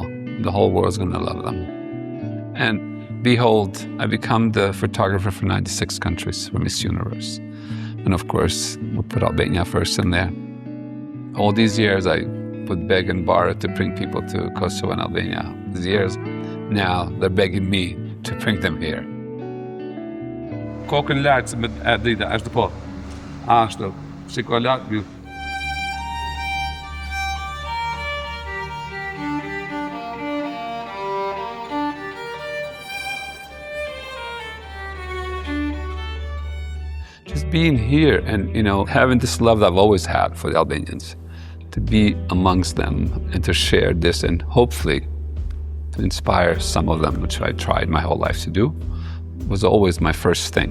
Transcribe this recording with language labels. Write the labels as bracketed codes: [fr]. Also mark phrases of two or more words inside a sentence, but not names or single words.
[en] The whole world's gonna love them. And behold, I become the photographer for 96 countries for Miss Universe. And of course, we put Albania first in there. All these years, I would beg and borrow to bring people to Kosovo and Albania. These years, now they're begging me to bring them here. [sq] Kokën lartë me drita, ashtu po. Ashtu. Shiko lart, view. [en] Just being here and, you know, having this love that I've always had for the Albanians, to be amongst them and to share this and hopefully to inspire some of them, which I tried my whole life to do, was always my first thing.